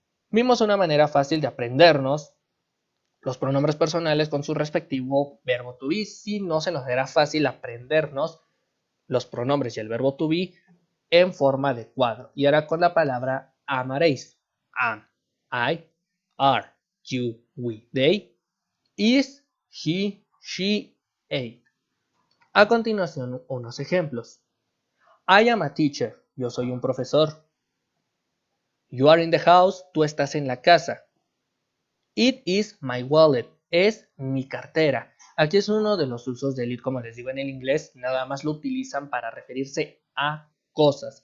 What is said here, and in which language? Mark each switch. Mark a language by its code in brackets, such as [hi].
[es] Vimos una manera fácil de aprendernos los pronombres personales con su respectivo verbo to be. Si no se nos era fácil aprendernos los pronombres y el verbo to be en forma de cuadro. Y ahora con la palabra amaréis. [en] Am, I, are, you, we, they, is, he, she, it. [es] A continuación, unos ejemplos. [en] I am a teacher. [es] Yo soy un profesor. [en] You are in the house. [es] Tú estás en la casa. [en] It is my wallet. [es] Es mi cartera. Aquí es uno de los usos del it, como les digo en el inglés. Nada más lo utilizan para referirse a cosas.